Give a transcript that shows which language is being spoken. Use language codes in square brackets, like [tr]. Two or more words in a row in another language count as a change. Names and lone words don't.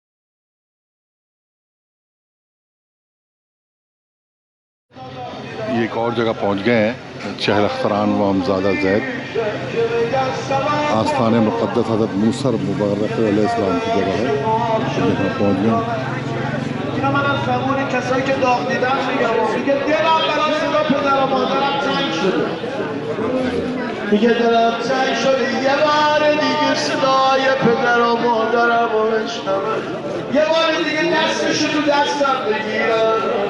[hi] ये एक और जगह पहुँच गए हैं, चहल अख्तरान व अमज़ादा ज़ैद, आस्थान मुक़द्दस हज़रत मूसा मुबारक अलैहिस्सलाम की जगह है। यहाँ पहुँच गए। [fa] میگه دلم تنگ شده یه بار دیگه صدای پدر و مادرم رو بشنوم، یه بار دیگه دستشو تو دستم بگیرم.